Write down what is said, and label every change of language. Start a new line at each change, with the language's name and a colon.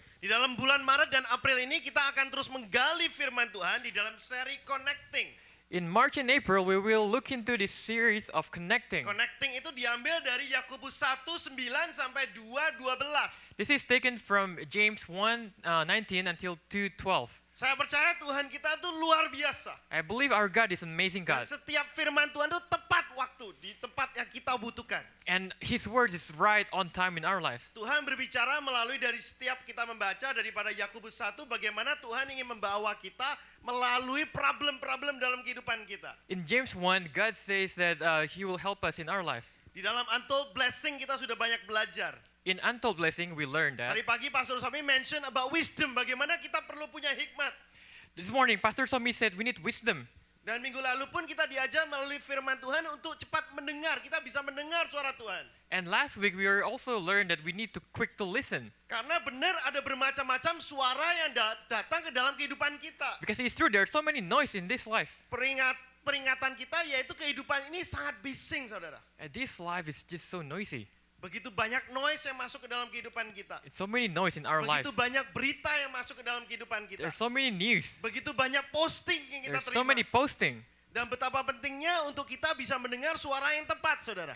Indonesian: Di dalam bulan Maret dan April ini kita akan terus menggali firman Tuhan di dalam seri Connecting.
English: In March and April, we will look into this series of connecting.
Indonesian: Connecting itu diambil dari Yakobus 1:9 sampai 2:12.
English: This is taken from James 1:19 until 2:12.
Indonesian: Saya percaya Tuhan kita itu luar biasa.
English: I believe our God is an amazing
Indonesian: Dan
English: God.
Indonesian: setiap firman Tuhan itu tepat waktu, di tempat yang kita butuhkan.
English: And His Word is right on time in our lives.
Indonesian: Tuhan berbicara melalui dari setiap kita membaca daripada Yakobus 1 bagaimana Tuhan ingin membawa kita melalui problem-problem dalam kehidupan kita.
English: In James 1, God says that He will help us in our lives.
Indonesian: Di dalam Untold Blessing kita sudah banyak belajar.
English: In Untold Blessing, we learned that.
Indonesian: Hari pagi Pastor Somi
English: mention about wisdom,
Indonesian: bagaimana kita perlu punya hikmat.
English: This morning, Pastor Somi said we need wisdom.
Indonesian: Dan minggu lalu pun kita diajar melalui firman Tuhan untuk cepat mendengar. Kita bisa mendengar suara Tuhan.
English: And last week, we also learned that we need to quick to listen.
Indonesian: Karena benar ada bermacam-macam suara yang datang ke dalam kehidupan kita.
English: Because it's true, there are so many noise in this life.
Indonesian: Peringatan kita yaitu kehidupan ini sangat bising, saudara.
English: And this life is just so noisy.
Indonesian: Begitu banyak noise yang masuk ke dalam kehidupan kita.
English: It's so many noise in our lives.
Indonesian: Begitu banyak berita yang masuk ke dalam kehidupan kita.
English: There are so many news.
Indonesian: Begitu banyak posting yang kita
English: There's so
Indonesian: terima.
English: many posting.
Indonesian: Dan betapa pentingnya untuk kita bisa mendengar suara yang tepat, saudara.